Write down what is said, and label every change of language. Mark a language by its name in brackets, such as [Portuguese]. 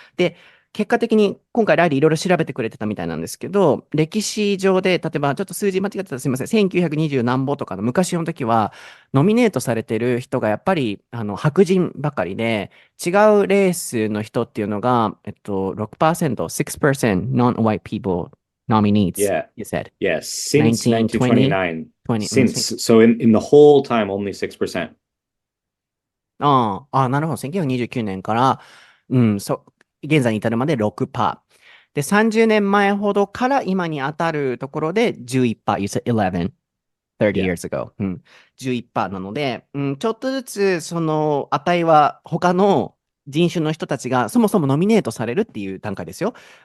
[Japanese] で、結果的に今回ライリーいろいろ調べてくれてたみたいなんですけど、歴史上で、例えばちょっと数字間違ってたらすみません、1920何ぼとかの昔の時は、ノミネートされてる人がやっぱり白人ばかりで、違うレースの人っていうのが、6%、 [English] 6% non-white people nominees, Yeah. you said. Yeah. Since 1920? 1929. 20, Since. So in the whole time, only 6%. [Japanese] なるほど。 1929年から、現在に至るまで6%。で、30年前ほどから今に当たるところで11%。 [English] You said 11. 30 Yeah. years ago。 [Japanese] 11%なので、ちょっとずつその値は他の人種の人たちがそもそもノミネートされるっていう段階ですよ。